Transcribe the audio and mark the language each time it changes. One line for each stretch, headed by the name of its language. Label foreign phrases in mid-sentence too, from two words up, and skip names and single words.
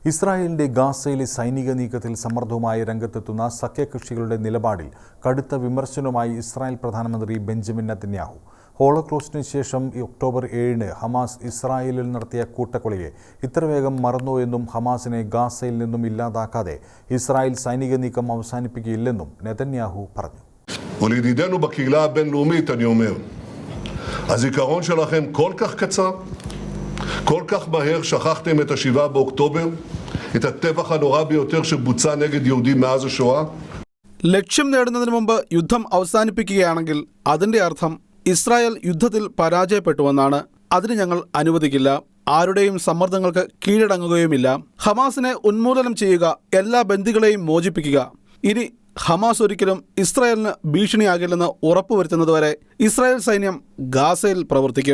Malayalam: ഇസ്രായേലിന്റെ ഗാസയിലെ സൈനിക നീക്കത്തിൽ സമ്മർദ്ദവുമായി രംഗത്തെത്തുന്ന സഖ്യകക്ഷികളുടെ നിലപാടിൽ കടുത്ത വിമർശനവുമായി ഇസ്രായേൽ പ്രധാനമന്ത്രി ബെഞ്ചമിൻ നെതന്യാഹു. ഹോളോകോസ്റ്റിന് ശേഷം ഒക്ടോബർ 7-ന് ഹമാസ് ഇസ്രായേലിൽ നടത്തിയ കൂട്ടക്കൊലയെ ഇത്ര വേഗം മറന്നോ എന്നും ഹമാസിനെ ഗാസയിൽ നിന്നും ഇല്ലാതാക്കാതെ ഇസ്രായേൽ സൈനിക നീക്കം അവസാനിപ്പിക്കുകയില്ലെന്നും നെതന്യാഹു പറഞ്ഞു.
Hebrew: ולידידינו בקהילה הבינלאומית אני אומר, הזיכרון שלכם כל כך קצר, כל כך מהר שכחתם את 7 באוקטובר, את הטבח הנורא ביותר שבוצע נגד יהודים מאז השואה.
Malayalam: ലക്ഷ്യം നേടുന്നതിന് മുമ്പ് യുദ്ധം അവസാനിപ്പിക്കുകയാണെങ്കിൽ അതിന്റെ അർത്ഥം ഇസ്രായേൽ യുദ്ധത്തിൽ പരാജയപ്പെട്ടുവെന്നാണ്. അതിന് ഞങ്ങൾ അനുവദിക്കില്ല. ആരുടെയും സമ്മർദ്ദങ്ങൾക്ക് കീഴടങ്ങുകയുമില്ല. ഹമാസിനെ ഉന്മൂലനം ചെയ്യുക, എല്ലാ ബന്ദികളെയും മോചിപ്പിക്കുക. ഇനി ഹമാസ് ഒരിക്കലും ഇസ്രായേലിന് ഭീഷണിയാകില്ലെന്ന് ഉറപ്പുവരുത്തുന്നതുവരെ ഇസ്രായേൽ സൈന്യം ഗാസയിൽ പ്രവർത്തിക്കും.